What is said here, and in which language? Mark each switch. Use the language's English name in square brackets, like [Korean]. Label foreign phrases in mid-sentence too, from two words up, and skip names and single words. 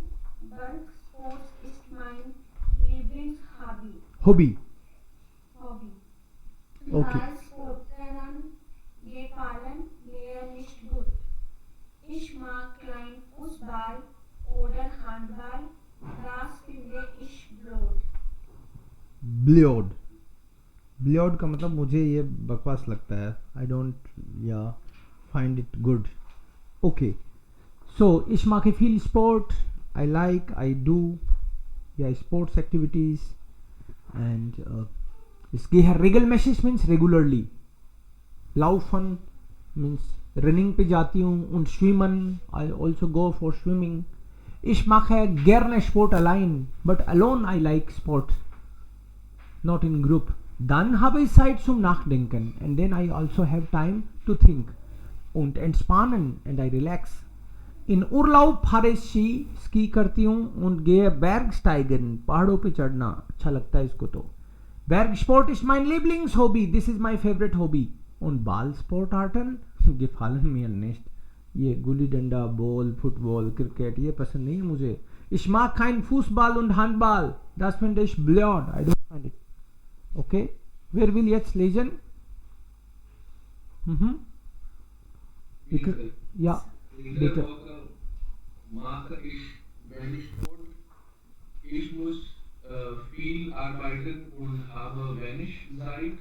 [German] Bergsport ist mein Lieblingshobby. Hobby. Okay. Ballsportlern gefallen mir nicht gut. Ich mag kein Fußball oder Handball. Das finde ich blöd. blöd blöd [Hindi] का मतलब मुझे ये बकवास लगता है. [English] I don't find it good. Okay, so [German] ich mache viel Sport. [English] I do sports activities and [German] ich gehe regelmäßig [English] means regularly. [Hindi] Laufen [English] means running [Hindi] पे जाती हूँ. [German] Und schwimmen, [English] I also go for swimming. [German] Ich mache gerne Sport allein, [English] but alone I like Sport, not in group. [German] Dann habe ich Zeit zum Nachdenken [English] and then I also have time to think. [German] Und entspannen [English] and I relax. [German] In Urlaub fahre ich ski [Hindi] करती हूँ. [German] Und gehe Bergsteigen, [Hindi] पहाड़ों पे चढ़ना अच्छा लगता है इसको. [German] तो Bergsport ist mein Lieblingshobby. [English] This is my favorite hobby. [German] Und Ballsportarten gefallen mir nicht. [Hindi] ये गुल्ली डंडा, बॉल, फुटबॉल, क्रिकेट ये पसंद नहीं है मुझे. [German] Ich mag kein Fußball und Handball. Das finde ich blöd. [English] I don't find it. [German] Okay, wer will jetzt lesen? Ja, bitte. Mache ich wenig Sport. Ich muss viel arbeiten und habe wenig Zeit.